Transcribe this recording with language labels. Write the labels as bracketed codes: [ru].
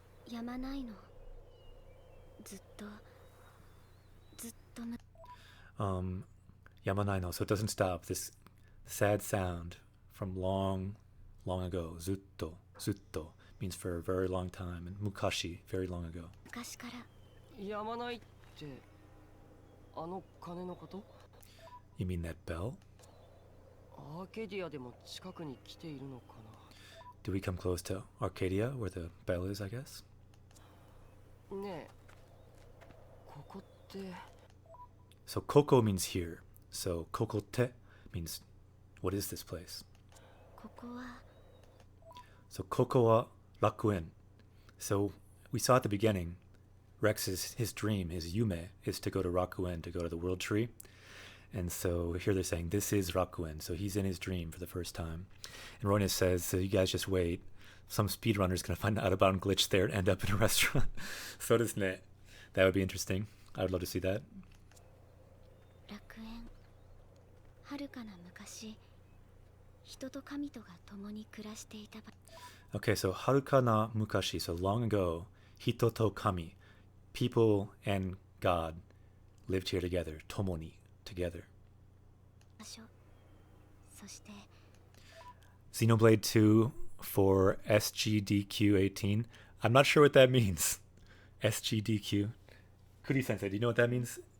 [ja] やまないのずっとむ Yamanai no. [en] So it doesn't stop. This sad sound from long ago. Zutto. Zutto means for a very long time. And mukashi, very long ago. [ja] 昔からやまないってあの鐘のこと？ [en] You mean that bell? [ja] アーケディアでも近くに来ているのか [en] Do we come close to Arcadia, where the bell is, I guess? [ja] な？ねえ、ここって [en] So koko means here. So kokote means, what is this place? [ja] ここは So koko wa rakuen. [en] So we saw at the beginning, his dream, his yume, is to go to Rakuen, to go to the world tree. And so here they're saying, this is Rakuen. So he's in his dream for the first time. And Royna says, so you guys just wait. Some speedrunner's going to find an out-of-bound glitch there and end up in a restaurant. So does Net. That would be interesting. I would love to see that. [ja] 楽園はるかな昔人と神とが共に暮らしていた場 [en] Okay, so [ja] haruka na mukashi. [en] So long ago, [ja] hito to kami. [en] People and God lived here together. Tomoni, together. [ja] 所そして [en] Xenoblade 2 for SGDQ18. I'm not sure what that means. SGDQ. Kuri-sensei, do you know what that means?